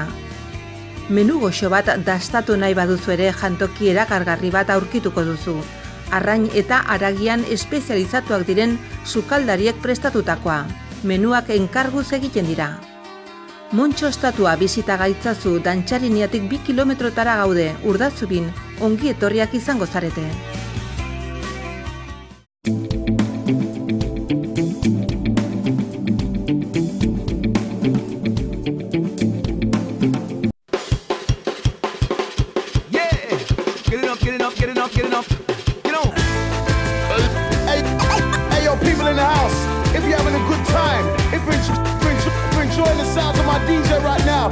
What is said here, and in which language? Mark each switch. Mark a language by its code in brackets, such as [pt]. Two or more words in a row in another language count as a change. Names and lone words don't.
[eu] Menu goxo bat dastatu nahi baduzu ere jantoki erakargarri bat aurkituko duzu. Arrain eta haragian espezializatuak diren sukaldariek prestatutakoa. Menuak enkarguz egiten dira. Montxo estatua bizita gaitzazu Dantxariniatik 2 kilometrotara gaude, Urdazubin, ongi etorriak izango zarete. [en] Enjoying the sounds of my DJ right now.